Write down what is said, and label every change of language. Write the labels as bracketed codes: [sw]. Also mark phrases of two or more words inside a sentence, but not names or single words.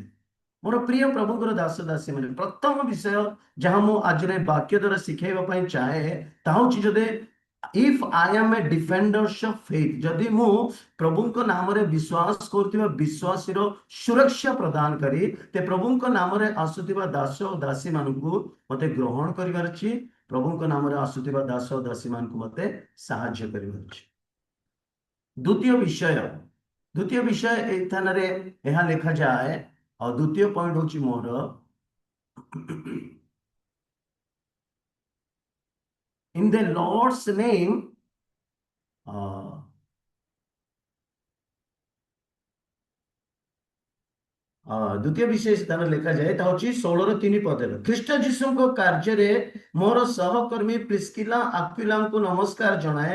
[or] ମୋର ପ୍ରିୟ ପ୍ରଭୁଙ୍କର ଦାସ ଦାସୀ ମାନେ, ପ୍ରଥମ ବିଷୟ ଯାହା ମୁଁ ଆଜିର ବାକ୍ୟ ଦ୍ୱାରା ଶିଖେଇବା ପାଇଁ ଚାହେଁ ତାହା ହେଉଛି, ଯଦି [en] if I am a defenders of faith, [or] ଯଦି ମୁଁ ପ୍ରଭୁଙ୍କ ନାମରେ ବିଶ୍ୱାସ କରୁଥିବା ବିଶ୍ୱାସୀର ସୁରକ୍ଷା ପ୍ରଦାନକାରୀ, ତେ ପ୍ରଭୁଙ୍କ ନାମରେ ଆସୁଥିବା ଦାସ ଓ ଦାସୀ ମାନଙ୍କୁ ମତେ ଗ୍ରହଣ କରିବାର ଅଛି। ପ୍ରଭୁଙ୍କ ନାମରେ ଆସୁଥିବା ଦାସ ଓ ଦାସୀ ମାନଙ୍କୁ ମତେ ସାହାଯ୍ୟ କରିବାର ଅଛି। ଦ୍ୱିତୀୟ ବିଷୟ ଏଇ ସ୍ଥାନରେ ଏହା ଲେଖାଯାଏ। ଆଉ ଦ୍ୱିତୀୟ ପଏଣ୍ଟ ହେଉଛି ମୋର, [en] in the Lord's name, [or] ଦ୍ୱିତୀୟ ବିଷୟ ସ୍ଥାନ ଲେଖାଯାଏ, ତା ହେଉଛି 16-3 ପଦରେ, ଖ୍ରୀଷ୍ଟ ଯୀଶୁଙ୍କ କାର୍ଯ୍ୟରେ ମୋର ସହକର୍ମୀ ପ୍ରିସ୍କିଲା ଆକ୍ୱିଲାଙ୍କୁ ନମସ୍କାର ଜଣାଏ।